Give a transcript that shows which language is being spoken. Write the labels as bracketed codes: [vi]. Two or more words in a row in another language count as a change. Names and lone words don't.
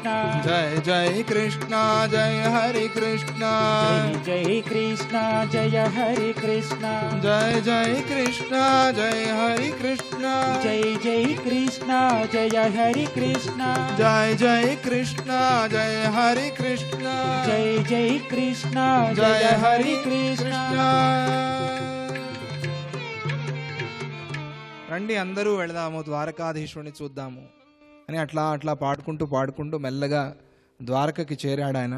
[kn] ಜಯ ಜಯ ಕೃಷ್ಣ ಜಯ ಹರಿ ಕೃಷ್ಣ ಜೈ ಜೈ ಕೃಷ್ಣ ಜಯ ಹರಿ ಕೃಷ್ಣ ಜಯ ಜಯ ಕೃಷ್ಣ ಜಯ ಹರಿ ಕೃಷ್ಣ ಜೈ ಜೈ ಕೃಷ್ಣ ಜಯ ಹರಿ ಕೃಷ್ಣ ಜಯ ಜಯ ಕೃಷ್ಣ ಜಯ ಹರಿ ಕೃಷ್ಣ [te] జై జై కృష్ణ జయ జయ హరి హరి కృష్ణ కృష్ణ రండి అందరూ వెళదాము ద్వారకాధీశుడిని చూద్దాము అని అట్లా అట్లా పాడుకుంటూ మెల్లగా ద్వారకకి చేరాడు ఆయన.